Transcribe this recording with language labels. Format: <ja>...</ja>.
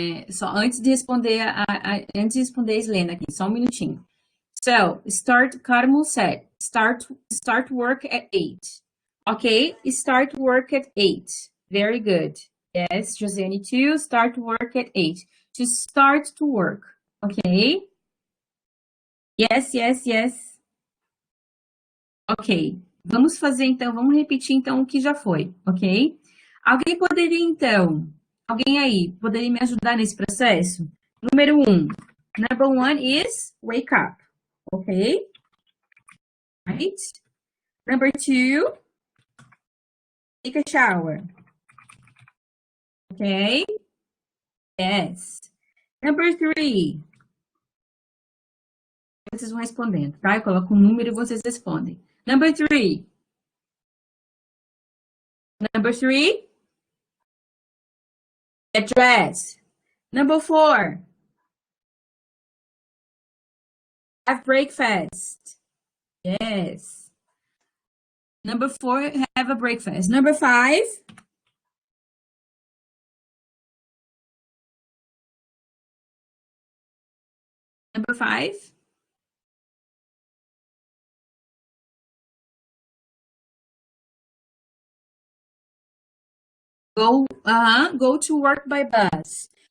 <pt>Só antes de responder antes de responder a Islena aqui, só um minutinho.</pt> <en>So, Carmo said, start work at 8. Okay, start work at 8. Very good. Yes, Josiane too, start work at 8. To start to work. Okay? Yes, yes, yes. Ok.</en> <pt>Vamos fazer então, vamos repetir então o que já foi, ok? Alguém poderia então, alguém aí, poderia me ajudar nesse processo? Número um.</pt> <en>Number one is wake up, ok? Right? Number two, take a shower, ok? Yes. Number three,</en> <pt>vocês vão respondendo, tá? Eu coloco um número e vocês respondem.</pt> <en>Number three. Number three, get dressed. Number four, have breakfast. Yes. Number four, have a breakfast. Number five, number five, go to work by bus.</en>